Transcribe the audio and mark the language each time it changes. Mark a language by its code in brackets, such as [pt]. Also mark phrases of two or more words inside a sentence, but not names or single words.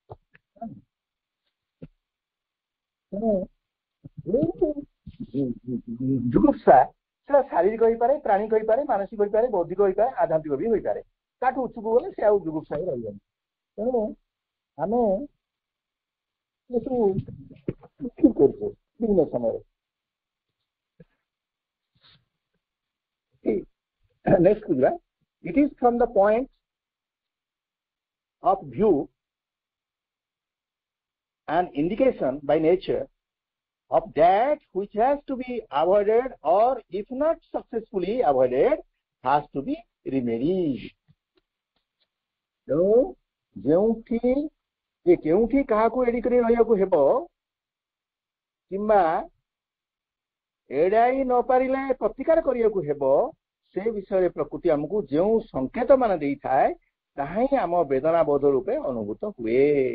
[or] ଯୁଗୁପ୍ସା ସେଟା ଶାରୀରିକ ହେଇପାରେ ପ୍ରାଣିକ ହେଇପାରେ ମାନସିକ ହେଇପାରେ ବୌଦ୍ଧିକ ହେଇପାରେ ଆଧ୍ୟାତ୍ମିକ ବି ହେଇପାରେ ତାଠୁ ଉଚ୍ଚକୁ ଗଲେ ସେ ଆଉ ଯୁଗୁପ୍ସା ହିଁ ରହିବନି ତେଣୁ ଆମେ ଏସବୁ ଠିକ କରୁଛେ ବିଭିନ୍ନ ସମୟରେ [en] next it is from the point of view an indication by nature of that which has to be avoided or if not successfully avoided has to be remedied [or] କେଉଁଠି କାହାକୁ ଏଡି କରି ରହିବାକୁ ହେବ କିମ୍ବା ଏଡାଇ ନ ପାରିଲେ ପ୍ରତିକାର କରିବାକୁ ହେବ ସେ ବିଷୟରେ ପ୍ରକୃତି ଆମକୁ ଯେଉଁ ସଂକେତ ମାନ ଦେଇଥାଏ ତାହା ହିଁ ଆମ ବେଦନା ବୋଧ ରୂପେ ଅନୁଭୂତ ହୁଏ